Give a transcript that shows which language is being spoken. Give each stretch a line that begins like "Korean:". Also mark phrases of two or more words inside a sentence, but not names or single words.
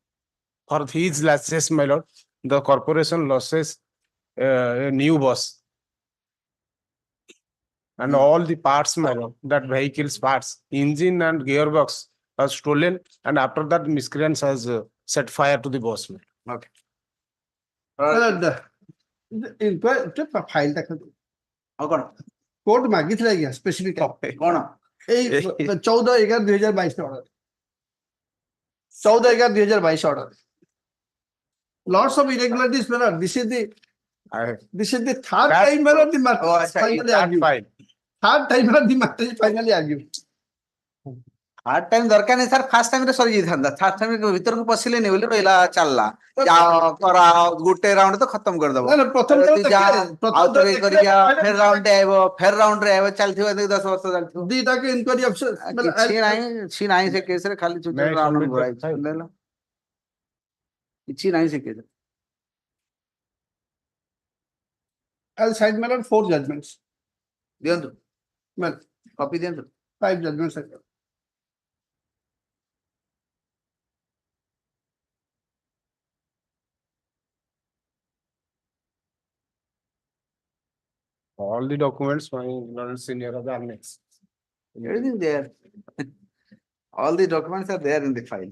English: For these losses, my lord, the corporation losses a new bus. And all the parts, my lord, that vehicle's parts, engine and gearbox are stolen, and after that miscreants has set fire to the bus, my lord. Okay.
Odia: ଫାଇଲ ଟା ଆଉ କଣ କୋର୍ଟ ମାଗିଥିଲା ଆଜ୍ଞା ସ୍ପେସିଫିକ କଣ
English: ଏଇ 14/11/2022 order 14/11/2022 order lots of irregularities this is the third time the matter finally argued. Third time the matter is finally argued. hard time
Odia: ଦରକାର ନାହିଁ ସାର୍
English: first time
Odia: ରେ ସରି ଯାଇଥାନ୍ତା
English: third time
Odia: ଭିତରକୁ ପଶିଲେନି ବୋଲି ରହିଲା ଚାଲିଲା ଯାଅ କରାଅ ଗୋଟେ ରାଉଣ୍ଡ ତ ଖତମ କରିଦବ ପ୍ରଥମ ଫେର ରାଉଣ୍ଡ ରେ ଆଇବ ଚାଲିଥିବ 10 ବର୍ଷ ଚାଲିଥିବ ଦିଟାକୁ
English: inquiry officer
Odia: କିଛି ନାହିଁ ସେ କେସରେ ଖାଲି ଚୁଚୁର ରାଉଣ୍ଡ ଘୋରାଇଛି କିଛି ନାହିଁ ସେ କେସରେ
English: as side matter 4 judgments
Odia: ଦିଅନ୍ତୁ
English: well
Odia: କପି ଦିଅନ୍ତୁ
English: 5 judgments All the documents, my lord senior are annexed. everything there all the documents are there in the file